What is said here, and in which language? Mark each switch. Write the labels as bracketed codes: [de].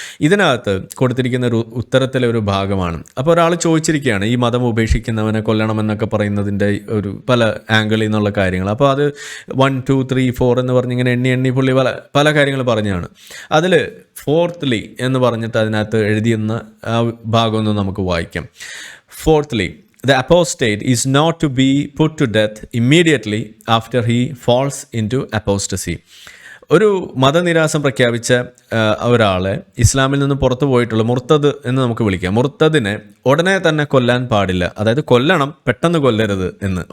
[ml] ഇതിനകത്ത് കൊടുത്തിരിക്കുന്ന ഒരു ഉത്തരത്തിലെ ഒരു ഭാഗമാണ്. അപ്പോൾ ഒരാൾ ചോദിച്ചിരിക്കുകയാണ്, ഈ മതം ഉപേക്ഷിക്കുന്നവനെ കൊല്ലണമെന്നൊക്കെ പറയുന്നതിൻ്റെ ഒരു പല ആംഗിളിൽ നിന്നുള്ള കാര്യങ്ങൾ. അപ്പോൾ അത് 1, 2, 3, 4 എന്ന് പറഞ്ഞിങ്ങനെ എണ്ണി പുള്ളി പല കാര്യങ്ങൾ പറഞ്ഞാണ്. അതിൽ 4thly എന്ന് പറഞ്ഞിട്ട് അതിനകത്ത് എഴുതിയെന്ന ആ ഭാഗമൊന്ന് നമുക്ക് വായിക്കാം. [en] 4thly, the apostate is not to be put to death immediately after he falls into apostasy. [ml] ഒരു മതനിരാസം പ്രഖ്യാപിച്ച ഒരാളെ ഇസ്ലാമിൽ നിന്ന് പുറത്തു പോയിട്ടുള്ള മുർത്തദ് എന്ന് നമുക്ക് വിളിക്കാം. മുർത്തദിനെ ഉടനെ തന്നെ കൊല്ലാൻ പാടില്ല, അതായത് കൊല്ലണം, പെട്ടെന്ന് കൊല്ലരുത് എന്ന്.